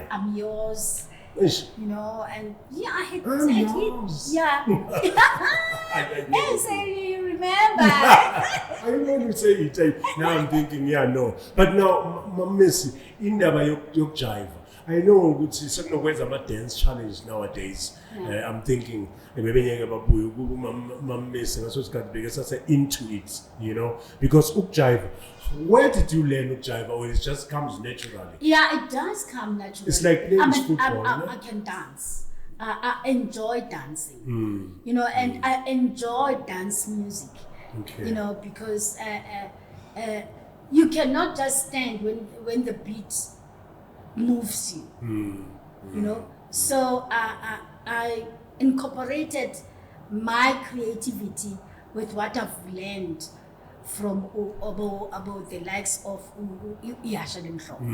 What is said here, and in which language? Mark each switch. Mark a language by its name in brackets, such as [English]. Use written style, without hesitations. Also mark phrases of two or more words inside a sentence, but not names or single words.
[English] I'm yours. And I had yours. Yeah. Yes, you remember. I know you say it. Now I'm thinking, no. But now, Missy, in the jive. I know [Zulu] ukuthi sekunokwenza [English] ama-dance challenge nowadays. I'm thinking maybe [Zulu] mamisi ngaso sikhathi beke sase [English] into it, because ukjive, where did you learn ukjive, or it just comes naturally? Yeah, it does come naturally. It's like playing football. I can dance. I enjoy dancing, and I enjoy dance music, because you cannot just stand when the beat moves you, So I incorporated my creativity with what I've learned from about the likes of Ayashisa,